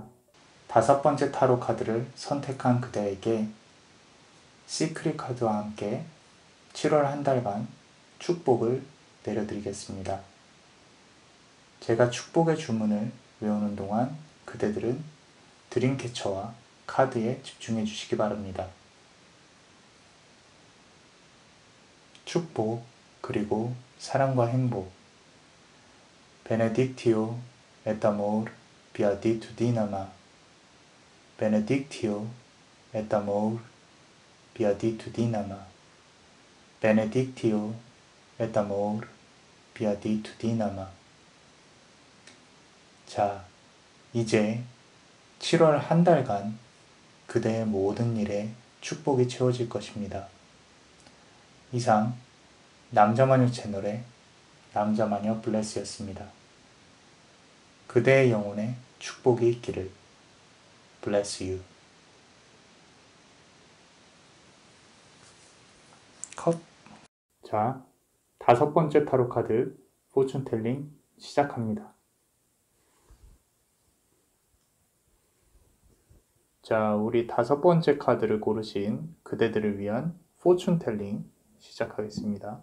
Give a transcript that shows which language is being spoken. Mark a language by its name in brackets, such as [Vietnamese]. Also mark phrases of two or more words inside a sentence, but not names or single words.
[Korean] 다섯 번째 타로 카드를 선택한 그대에게 시크릿 카드와 함께 7월 한 달간 축복을 내려드리겠습니다. 제가 축복의 주문을 외우는 동안 그대들은 드림캐쳐와 카드에 집중해 주시기 바랍니다. 축복 그리고 사랑과 행복. [Latin] Benedictio et amor beatitudinama. Benedictio et amor beatitudinama. Benedictio et amor beatitudinama. [Korean] 자, 이제 7월 한 달간 그대의 모든 일에 축복이 채워질 것입니다. 이상 남자마녀 채널의 남자마녀 블레스였습니다. 그대의 영혼에 축복이 있기를. [English] Bless you. [Korean] 컷. 자, 5번째 타로 카드 포춘텔링 시작합니다. 자, 우리 5번째 카드를 고르신 그대들을 위한 포춘텔링 시작하겠습니다.